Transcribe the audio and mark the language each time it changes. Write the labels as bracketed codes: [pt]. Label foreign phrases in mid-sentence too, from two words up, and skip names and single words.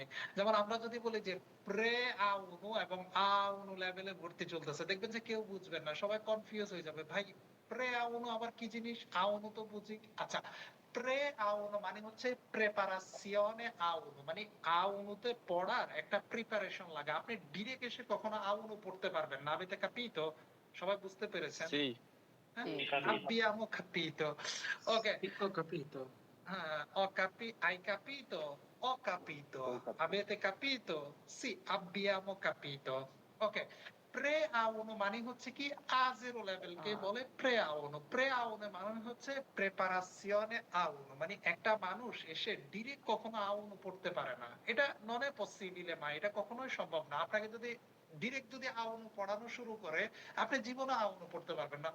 [bn] যেমন আমরা যদি বলি যে [it] pre A1 [bn] এবং আউনো লেভেলে ভর্তি চলতেছে, দেখবেন যে কেউ বুঝবেন না, সবাই কনফিউজ হয়ে যাবে, ভাই [it] pre A1 [bn] আবার কি জিনিস? আউনো তো বুঝি। আচ্ছা, [it] pre A1 [bn] মানে হচ্ছে [it] preparazione A1, [bn] মানে আউনোতে পড়ার একটা প্রিপারেশন লাগে। আপনি ডিরেক্ট এসে কখনো আউনো পড়তে পারবেন না। [it] avete capito? [bn] সবাই বুঝতে পেরেছেন? হ্যাঁ, [it] capito. abbiamo capito. Ok, ho capito. Hai capito? Ho capito. Avete capito? Sì, abbiamo capito. Ok. pre A1 [bn] মানে হচ্ছে কি? A0 লেভেলকে বলে [it] pre A1. pre A1 [bn] মানে হচ্ছে [it] preparazione A1, [bn] মানে একটা মানুষ এসে ডিরেক্ট কখনো আউনো পড়তে পারে না। এটা [it] non è possibile ma, [bn] এটা কখনোই সম্ভব না। আপনাকে যদি ডিরেক্ট যদি আউনো পড়ানো শুরু করে, আপনি জীবনে আউনো পড়তে পারবেন না।